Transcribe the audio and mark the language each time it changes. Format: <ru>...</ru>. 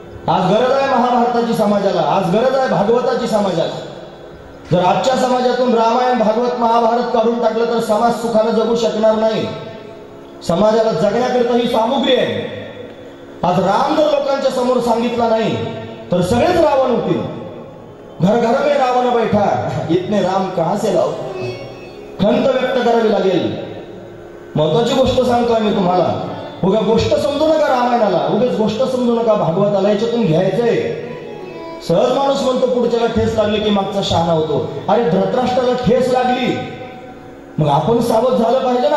<mr>आज गरज आहे महाभारताची समाजाला, आज गरज आहे भागवताची समाजाला. जर आजच्या समाजातून रामायण भागवत महाभारत काढून टाकलं तर समाज सुखानं जगू शकणार नाही. समाजाला जगण्याकरिता ही सामुग्री आहे. आज राम जर लोकांच्या समोर सांगितला नाही तर सगळेच रावण होतील.</mr> <hi>घर घर में रावण बैठा, इतने राम कहां से लाओ.</hi> <mr>खंत व्यक्त करावी लागेल. महत्वाची गोष्ट सांगतोय मी तुम्हाला. उगा गोष्ट समजू नका रामायणाला, उगाच गोष्ट समजू नका भागवताला. याच्यातून घ्यायचंय. सहज माणूस म्हणतो पुढच्याला ठेस लागली की मागचा शहाणा होतो. अरे धृतराष्ट्राला ठेस लागली, मग आपण सावध झालं पाहिजे ना.</mr>